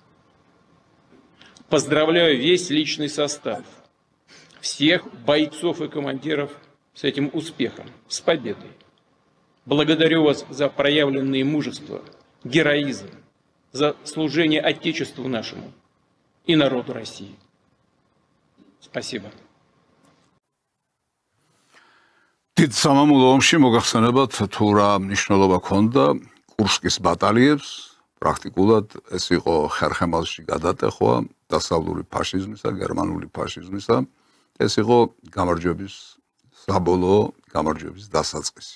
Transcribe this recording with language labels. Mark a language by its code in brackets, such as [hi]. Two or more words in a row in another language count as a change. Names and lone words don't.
[ru] Поздравляю весь личный состав, всех бойцов и командиров с этим успехом, с победой. Благодарю вас за проявленное мужество, героизм, за служение Отечеству нашему и народу России. Спасибо. [ka] დიდ სამამულო ომში მოგახსენებათ თუ რა მნიშვნელობა ჰქონდა კურსკის ბატალიებს, პრაქტიკულად ეს იყო ხერხემალში გადატეხვა დასავლური ფაშიზმისა, გერმანული ფაშიზმისა, ეს იყო გამარჯვების საბოლოო გამარჯვების დასაწყისი.